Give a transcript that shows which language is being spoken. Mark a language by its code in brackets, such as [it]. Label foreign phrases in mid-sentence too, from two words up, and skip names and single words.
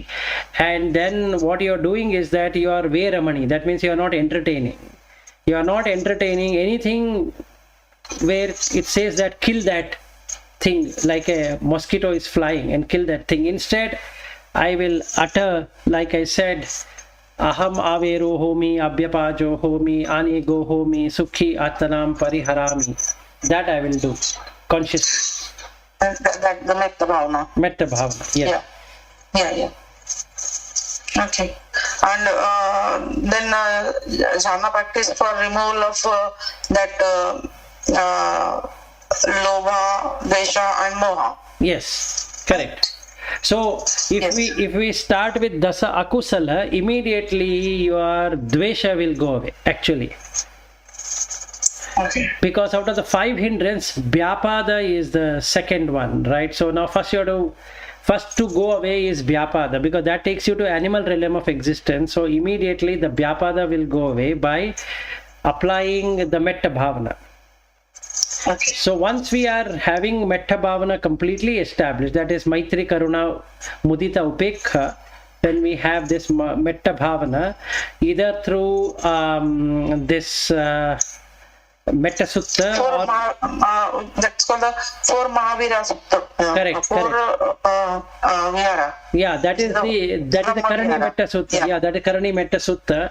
[en] And then what you are doing is that you are Veramani. That means you are not entertaining. You are not entertaining anything where it says that kill that thing, like a mosquito is flying, and kill that thing. Instead, I will utter, like I said, [pi] aham avero homi, abhyapajo homi, anego homi, sukhi attanam pariharami. [en] That I will do consciously. That the [pi] metta bhavana. Metta bhavana, [en] yes. Yeah. Okay. And then jhana practice for removal of that [pi] lobha, vesha [en] and moha. Yes, correct. So if we start with [pi] dasa akusala, [en] immediately your dvesha will go away, actually. Okay. Because out of the 5 hindrance, vyapada is the second one, right? So now first to go away is vyapada, because that takes you to animal realm of existence. So immediately the vyapada will go away by applying the [pi] metta bhavana. [en] Okay. So once we are having [pi] metta bhavana [en] completely established, that is [pi] maitri, karuna, mudita, upekha, [en] when we have this [pi] metta bhavana, [en] either through this [pi] metta sutta [en] that's called the 4 Mahavira Sutta. Correct. Vihara. Yeah, that is the Karani Metta Sutta. Yeah, that is Karani Metta Sutta.